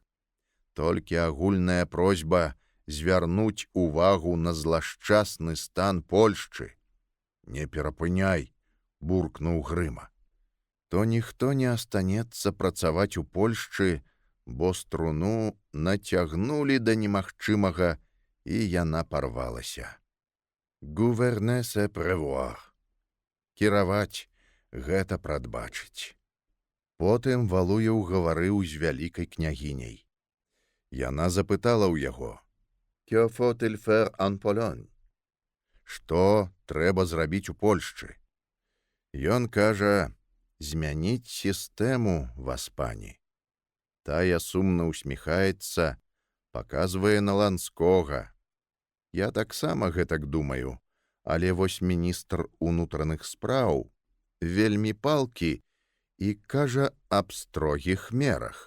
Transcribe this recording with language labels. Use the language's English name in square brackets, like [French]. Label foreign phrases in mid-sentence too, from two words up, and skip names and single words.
[Belarusian] Толькі агульная просьба звярнуць увагу на злашчасны стан Польшчы. Не перапыняй, буркнуў Грыма. То ніхто не астанецца працаваць у Польшчы, бо струну нацягнулі да немагчымага, і яна парвалася. [French] Gouverner c'est prévoir. [Belarusian] Кіраваць — гэта прадбачыць. Потым Валуеў гаварыў з вялікай княгіняй. Яна запытала ў яго: [French] «Que faut-il faire en Pologne?» [Belarusian] Што трэба зрабіць у Польшчы? Ён кажа: «Змяніць сістэму, васпані». Тая сумна усміхаецца, паказвае на Ланскога. Я таксама гэтак думаю, але вось міністр унутраных спраў вельмі палкі і кажа аб строгіх мерах.